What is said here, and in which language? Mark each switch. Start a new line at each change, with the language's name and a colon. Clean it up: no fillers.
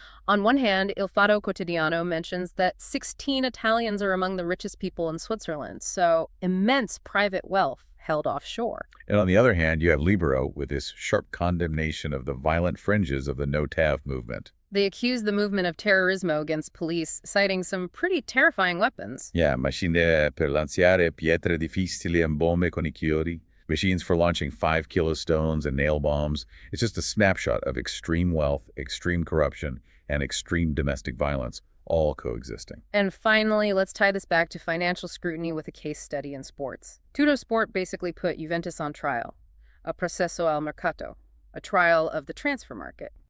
English: On one hand, Il Fatto Quotidiano mentions that 16 Italians are among the richest people in Switzerland, so immense private wealth held offshore. And on the other hand, you have Libero with this sharp condemnation of the violent fringes of the no-TAV movement. They accuse the movement of terrorismo against police, citing some pretty terrifying weapons.
Italian: Yeah, macchine per lanciare pietre difficili e bombe con I chiodi.
English: Machines for launching 5-kilo stones and nail bombs. It's just a snapshot of extreme wealth, extreme corruption, and extreme domestic violence, all coexisting. And finally, let's tie this back to financial scrutiny with a case study in sports. Tuttosport basically put Juventus on trial, a
Italian: processo al mercato,
English: a trial of the transfer market.